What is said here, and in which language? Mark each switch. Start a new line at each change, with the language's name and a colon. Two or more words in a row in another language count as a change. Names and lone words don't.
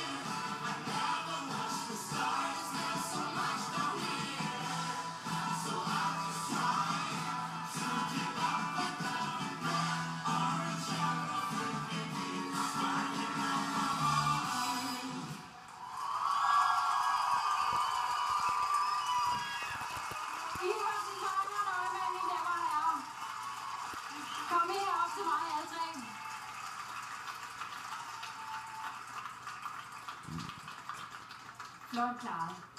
English: I never watched the stars. There's so much down here. So I just try to keep up with the red, orange, yellow fingernail sparking at my heart.
Danish: Iversen, Bang og Neumann, mine damer og herrer. Kom herop til mig, alle tre. Flot klaret.